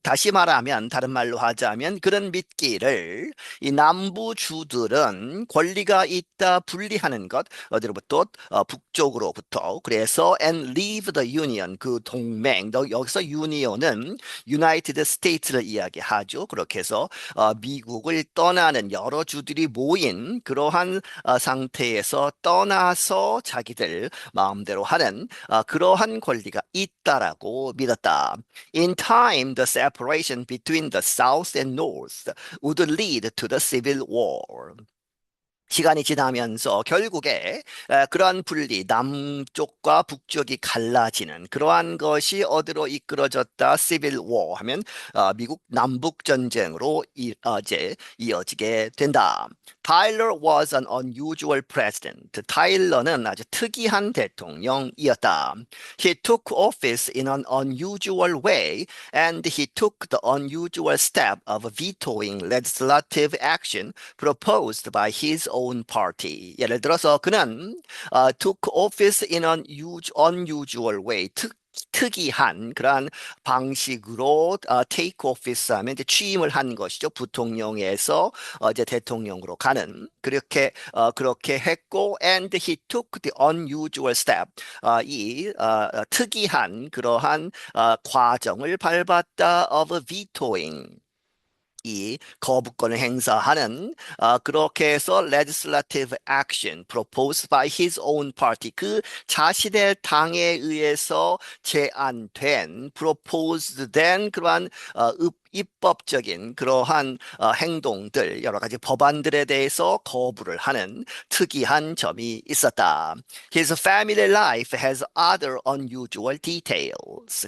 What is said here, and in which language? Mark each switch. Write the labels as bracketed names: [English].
[Korean] 다시 말하면 다른 말로 하자면 그런 믿기를 이 남부주들은 권리가 있다 분리하는 것 어디로부터 북쪽으로부터 그래서 [English] and leave the union [Korean] 그 동맹 여기서 union은 United States를 이야기하죠. 그렇게 해서 미국을 떠나는 여러 주들이 모인 그러한 상태에서 떠나서 자기들 마음대로 하는 그러한 권리가 있다라고 믿었다. [English] In time, the separation between the South and North would lead to the Civil War. [Korean] 시간이 지나면서 결국에 그러한 분리, 남쪽과 북쪽이 갈라지는 그러한 것이 어디로 이끌어졌다? Civil War 하면 미국 남북 전쟁으로 이제 이어지게 된다. [English] Tyler was an unusual president. [Korean] 타일러는 아주 특이한 대통령이었다. [English] He took office in an unusual way, and he took the unusual step of vetoing legislative action proposed by his own party. [Korean] 예를 들어서 그는 [English] took office in an unusual way. [Korean] 특이한 그러한 방식으로 [English] take office [Korean] 하면 이제 취임을 한 것이죠. 부통령에서 이제 대통령으로 가는 그렇게 했고 [English] and he took the unusual step [Korean] 이 특이한 그러한 과정을 밟았다 [English] of vetoing [Korean] 이 거부권을 행사하는 그렇게 해서 [English] legislative action proposed by his own party [Korean] 그 자신의 당에 의해서 제안된 proposed 된 그러한 입법적인 그러한 행동들 여러 가지 법안들에 대해서 거부를 하는 특이한 점이 있었다. [English] His family life has other unusual details.